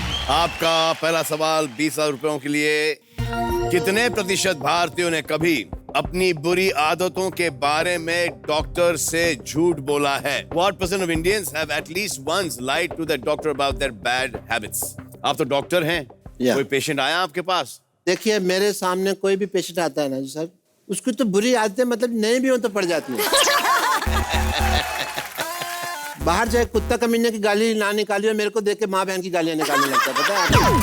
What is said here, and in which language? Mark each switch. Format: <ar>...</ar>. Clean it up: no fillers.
<hi>आपका पहला सवाल 20,000 रुपयों के लिए। कितने प्रतिशत भारतीयों ने कभी अपनी बुरी आदतों के बारे में डॉक्टर से झूठ बोला है?</hi> <en>What percent of Indians have at least once lied to their doctor about their bad habits?</en> <hi>आप तो डॉक्टर हैं।</hi> <en>Yeah.</en> <hi>कोई पेशेंट आया आपके पास? देखिए, मेरे सामने कोई भी पेशेंट आता है ना जी सर, उसकी तो बुरी आदतें मतलब नहीं भी हो तो पड़ जाती है। बाहर जाए कुत्ता कमीने की गाली ना निकाली और मेरे को देख के माँ बहन की गालियां निकालने लगता है, पता है आपको?</hi>